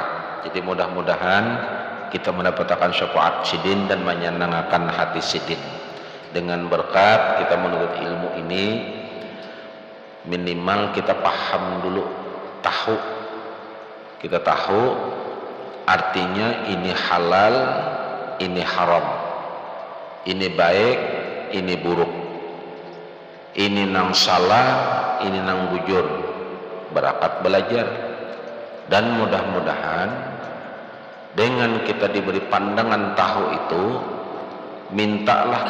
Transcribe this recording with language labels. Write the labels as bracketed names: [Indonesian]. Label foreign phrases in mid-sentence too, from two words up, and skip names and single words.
[Banjar] Jadi mudah-mudahan kita mendapatkan syafaat sidin dan menyenangkan hati sidin. [Indonesian] Dengan berkat kita menuntut ilmu ini, minimal kita paham dulu, kita tahu artinya ini halal, ini haram, [Banjar] ini baik, ini buruk, ini nang salah, ini nang bujur. [Indonesian] Berakat belajar, dan mudah-mudahan dengan kita diberi pandangan tahu itu, mintalah